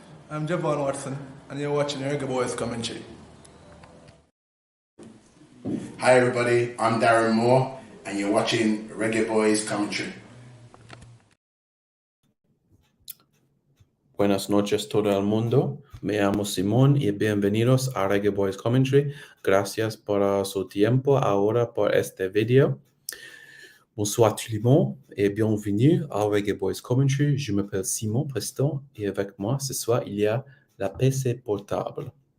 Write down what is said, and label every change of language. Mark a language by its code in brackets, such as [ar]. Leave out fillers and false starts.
[en] I'm Javon Watson, and you're watching Reggae Boys Commentary. Hi everybody, I'm Darren Moore, and you're watching Reggae Boys Commentary. [es] Buenas noches todo el mundo. Me llamo Simón y bienvenidos a Reggae Boys Commentary. Gracias por su tiempo ahora por este video. [fr] Bonsoir tout le monde et bienvenue à Reggae Boys Commentary. Je m'appelle Simon Preston et avec moi ce soir il y a la PC portable.